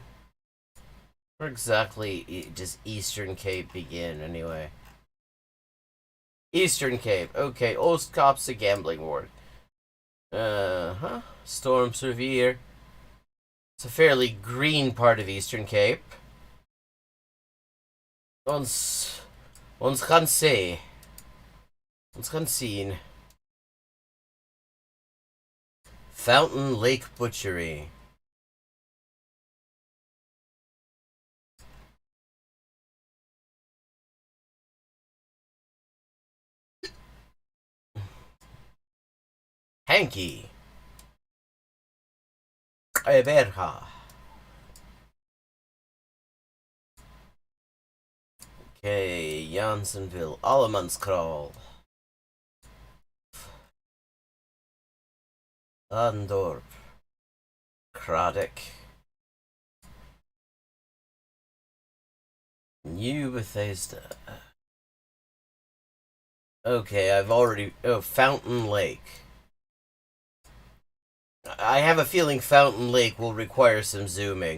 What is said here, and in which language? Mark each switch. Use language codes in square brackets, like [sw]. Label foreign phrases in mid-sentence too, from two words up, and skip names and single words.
[en] Where exactly does Eastern Cape begin, anyway? Eastern Cape. Okay, Oostkaapse Gambling Board. Uh-huh. Storm Severe. It's a fairly green part of Eastern Cape. [af] Ons gaan sê. Ons gaan sien. Fountain Lake Butchery. [en] Hanky. Eberha. Okay, Janssenville. Allemanskraal. Andorp. Craddock. New Bethesda. Okay, I've already... Oh, Fountain Lake. I have a feeling Fountain Lake will require some zooming.